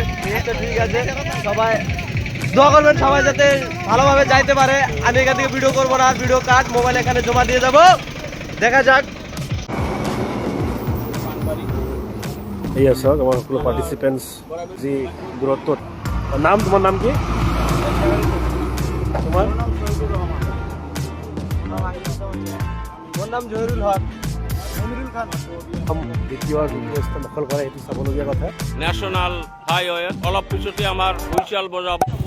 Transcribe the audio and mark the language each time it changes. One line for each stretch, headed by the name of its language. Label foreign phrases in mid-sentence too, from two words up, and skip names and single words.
Bangla: ঠিক আছে, সবাই দোয়া করবেন সবাই যাতে ভালোভাবে যাইতে পারে। আমি এখান থেকে ভিডিও করবো না, ভিডিও কাট মোবাইল এখানে জমা দিয়ে যাবো। দেখা যাক। এই আছে আমার সকল পার্টিসিপেন্টস যি দূরত্ব। নাম, তোমার নাম কি? তোমার
Assamese: মোৰ নাম জহিৰুল হক। দ্বিতীয় স্থান দখল কৰে, এইটো চাবলগীয়া কথা। ন্যাশনাল হাইওয়ে অলপ পিছতে আমাৰ হুইচেল বজাব।